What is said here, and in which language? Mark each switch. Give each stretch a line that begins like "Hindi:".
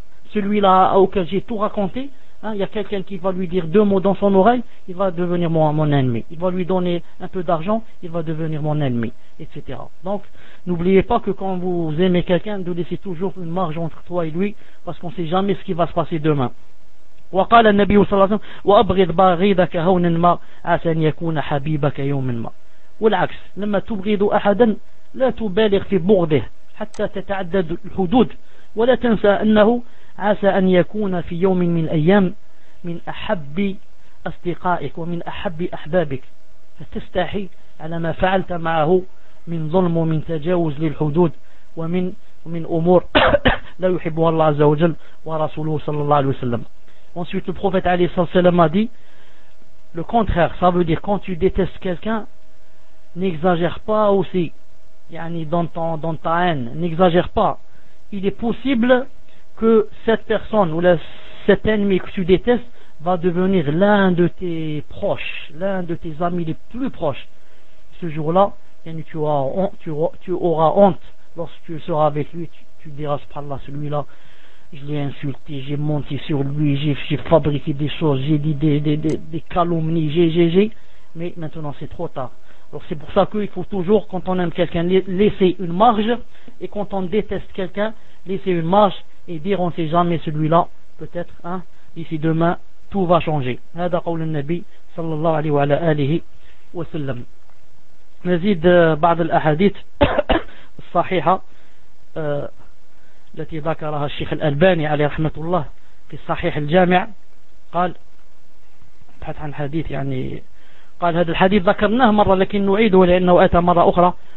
French: Celui-là auquel j'ai tout raconté, hein, il y a quelqu'un qui va lui dire deux mots dans son oreille, il va devenir mon ennemi. Il va lui donner un peu d'argent, il va devenir mon ennemi, etc. Donc, n'oubliez pas que quand vous aimez quelqu'un, de laisser toujours une marge entre toi et lui, parce qu'on ne sait jamais ce qui va se passer demain.
Arabic: وقال النبي صلى الله عليه وسلم وأبغض بغيضك هون ما عسى أن يكون حبيبك يوم ما. والعكس لما تبغض أحدا لا تبالغ في بغضه حتى تتعدد الحدود ولا تنسى أنه عسى أن يكون في يوم من الأيام من أحب أصدقائك ومن أحب أحبابك، فتستحي على ما فعلت معه من ظلم ومن تجاوز للحدود ومن أمور لا يحبها الله عز وجل ورسوله صلى الله عليه وسلم.
French: Ensuite, le prophète عليه الصلاة والسلام a dit le contraire, ça veut dire quand tu détestes quelqu'un, n'exagère pas aussi dans ta haine, n'exagère pas. Il est possible que cette personne ou cet ennemi que tu détestes va devenir l'un de tes proches, l'un de tes amis les plus proches. Ce jour-là, tu auras honte lorsque tu seras avec lui. Tu diras, subhanallah, celui-là, je l'ai insulté, j'ai menti sur lui, j'ai fabriqué des choses, j'ai dit des calomnies, j'ai. Mais maintenant, c'est trop tard. Alors c'est pour ça qu'il faut toujours, quand on aime quelqu'un, laisser une marge, et quand on déteste quelqu'un, laisser une marge et dire on ne sait jamais celui-là, peut-être, d'ici demain, tout va changer.
Arabic: هذا قول النبي صلى الله عليه وعلى آله وسلم. نزيد بعض الأحاديث الصحيحة التي ذكرها الشيخ الألباني عليه رحمة الله في الصحيح الجامع. قال بحث عن حديث قال هذا الحديث ذكرناه مرة لكن نعيده لأنه أتى مرة أخرى.